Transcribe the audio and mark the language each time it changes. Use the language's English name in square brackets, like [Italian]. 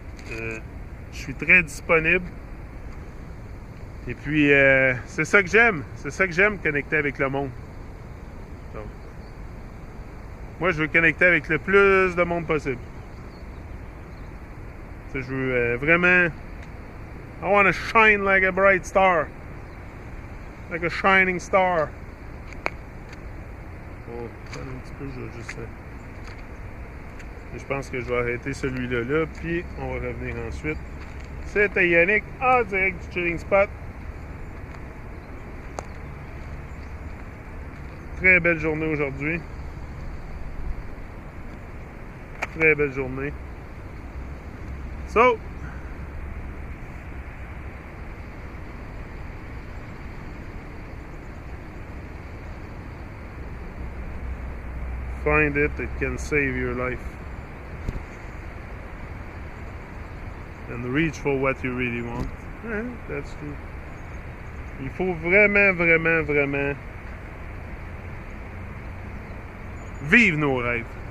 [French] Je suis très disponible. Et puis, c'est ça que j'aime. C'est ça que j'aime, connecter avec le monde. Donc, moi, je veux connecter avec le plus de monde possible. Je veux vraiment... [English] I want to shine like a bright star. Like a shining star. [French] Oh, attends un petit peu, je vais juste... Je pense que je vais arrêter celui-là là, puis on va revenir ensuite. C'était Yannick en direct du Chilling Spot. Très belle journée aujourd'hui. Très belle journée. [English] So, find it can save your life. And reach for what you really want. Yeah, that's true. [French] Il faut vraiment, vraiment, vraiment vivre nos rêves.